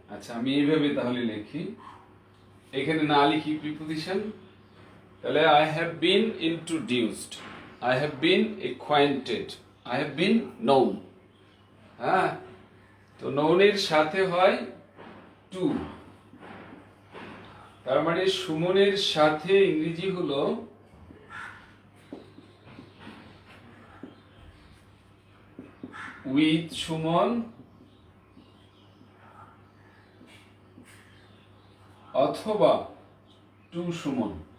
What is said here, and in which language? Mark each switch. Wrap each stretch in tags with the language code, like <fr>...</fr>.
<bn>আচ্ছা, আমি এইভাবে তাহলে লিখি, এখানে না লিখি প্রিপোজিশন।</bn> <en>তাহলে I have been introduced, I have been acquainted, I have been known।</en> <bn>হ্যাঁ, তো known এর সাথে হয় to, তার মানে সুমনের সাথে ইংরেজি হলো with সুমন, অথবা টু সুমন।</bn>